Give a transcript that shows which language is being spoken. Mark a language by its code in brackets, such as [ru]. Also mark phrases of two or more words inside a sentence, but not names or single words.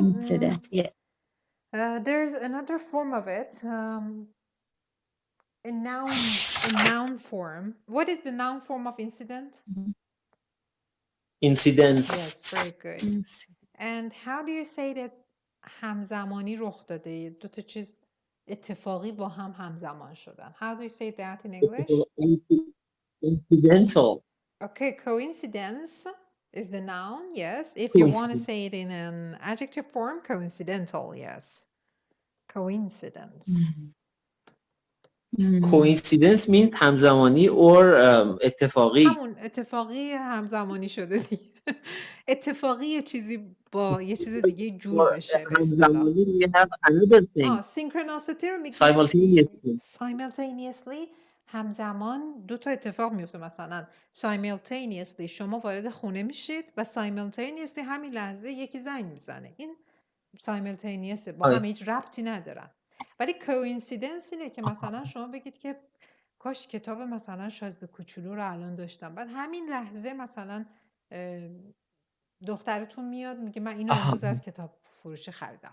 [en] incident. Yeah. There's another form of it. In noun form. What is the noun form of incident? Incidents. Yes, very good. And how do you say that [fa] همزمانی رخ داده؟ دو تا چیز اتفاقی با هم همزمان شدن. [en] How do you say that in English? Incidental. Okay, coincidence is the noun, yes. If you want to say it in an adjective form, coincidental, yes. Coincidence. Coincidence means همزمانی or اتفاقی. [fa] همون اتفاقی همزمانی شده دیگه. اتفاقی یه چیزی با یه چیز دیگه جور بشه به اصطلاح. [en] We have another thing. [fa] Synchronicity رو میگه [en] Simultaneously. [fa] Simultaneously همزمان دو تا اتفاق میفته. مثلا simultaneously شما وارد خونه میشید و simultaneously همین لحظه یکی زنگ میزنه. این simultaneous با هم هیچ ربطی ندارن. ولی coincidence اینه که مثلا شما بگید که کاش کتاب مثلا شازده کوچولو رو الان داشتم، بعد همین لحظه مثلا دخترتون میاد میگه من اینو امروز از کتاب فروشی خریدم.